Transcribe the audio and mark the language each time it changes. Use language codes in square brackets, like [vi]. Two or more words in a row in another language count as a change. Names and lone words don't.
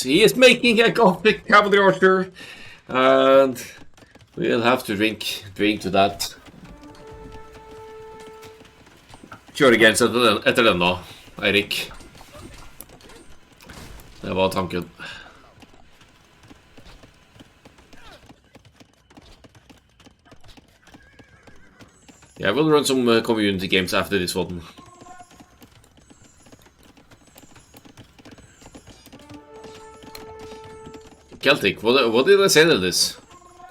[en] He is making a Gothic cavalry archer, and we'll have to drink to that. [no] Kjør igjen etter den da, Eirik. Det var tanken. [en] Yeah, we'll run some community games after this one. Celtic, what did I say to this?